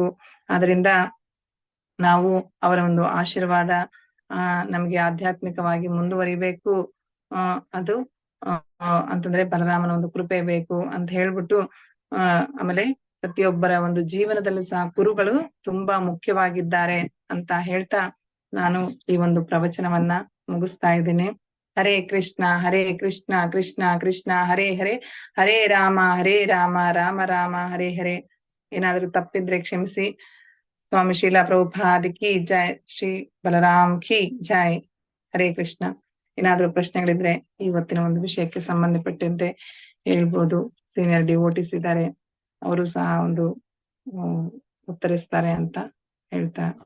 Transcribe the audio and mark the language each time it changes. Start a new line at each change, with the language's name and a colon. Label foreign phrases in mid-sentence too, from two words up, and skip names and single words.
Kannada: ಆದ್ರಿಂದ ನಾವು ಅವರ ಒಂದು ಆಶೀರ್ವಾದ ನಮ್ಗೆ ಆಧ್ಯಾತ್ಮಿಕವಾಗಿ ಮುಂದುವರಿಬೇಕು. ಅದು ಅಂತಂದ್ರೆ ಬಲರಾಮನ ಒಂದು ಕೃಪೆ ಬೇಕು ಅಂತ ಹೇಳ್ಬಿಟ್ಟು, ಆಮೇಲೆ ಪ್ರತಿಯೊಬ್ಬರ ಒಂದು ಜೀವನದಲ್ಲೂ ಸಹ ಗುರುಗಳು ತುಂಬಾ ಮುಖ್ಯವಾಗಿದ್ದಾರೆ ಅಂತ ಹೇಳ್ತಾ ನಾನು ಈ ಒಂದು ಪ್ರವಚನವನ್ನ ಮುಗಿಸ್ತಾ ಇದ್ದೀನಿ. ಹರೇ ಕೃಷ್ಣ ಕೃಷ್ಣ ಕೃಷ್ಣ ಹರೇ ಹರೇ, ಹರೇ ರಾಮ ರಾಮ ರಾಮ ಹರೇ ಹರೇ. ಏನಾದ್ರೂ ತಪ್ಪಿದ್ರೆ ಕ್ಷಮಿಸಿ. ಸ್ವಾಮಿ ಶೀಲಾ ಪ್ರಭುಪಾದ್
Hindi: की जय,
Kannada: ಶ್ರೀ ಬಲರಾಮ್
Hindi: की जय.
Kannada: ಹರೇ ಕೃಷ್ಣ. ಏನಾದ್ರೂ ಪ್ರಶ್ನೆಗಳಿದ್ರೆ ಇವತ್ತಿನ ಒಂದು ವಿಷಯಕ್ಕೆ ಸಂಬಂಧಪಟ್ಟಂತೆ ಹೇಳ್ಬೋದು.
English: senior devotees
Kannada: ಇದ್ದಾರೆ, ಅವರು ಸಹ ಒಂದು ಉತ್ತರಿಸ್ತಾರೆ ಅಂತ ಹೇಳ್ತಾ.